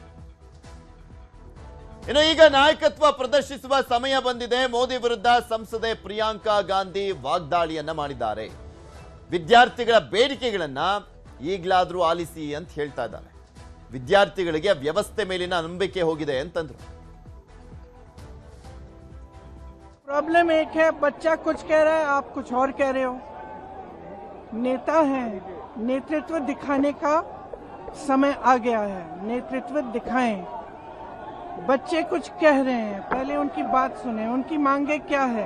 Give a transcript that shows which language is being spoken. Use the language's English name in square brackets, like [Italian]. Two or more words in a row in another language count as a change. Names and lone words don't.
[Kannada] ಇನ್ನು ಈಗ ನಾಯಕತ್ವ ಪ್ರದರ್ಶಿಸುವ ಸಮಯ ಬಂದಿದೆ. ಮೋದಿ ವಿರುದ್ಧ ಸಂಸದೆ ಪ್ರಿಯಾಂಕಾ ಗಾಂಧಿ ವಾಗ್ದಾಳಿಯನ್ನ ಮಾಡಿದ್ದಾರೆ. ವಿದ್ಯಾರ್ಥಿಗಳ ಬೇಡಿಕೆಗಳನ್ನ ಈಗಲಾದ್ರೂ ಆಲಿಸಿ ಅಂತ ಹೇಳ್ತಾ ಇದ್ದಾರೆ. ವಿದ್ಯಾರ್ಥಿಗಳಿಗೆ ವ್ಯವಸ್ಥೆ ಮೇಲಿನ ನಂಬಿಕೆ ಹೋಗಿದೆ ಅಂತಂದ್ರು. [Hindi] प्रॉब्लम एक है, बच्चा कुछ कह रहा है, आप कुछ और कह रहे हो। नेता हैं, नेतृत्व दिखाने का समय आ गया है, नेतृत्व दिखाएं। बच्चे कुछ कह रहे हैं, पहले उनकी बात सुने, उनकी मांगे क्या है।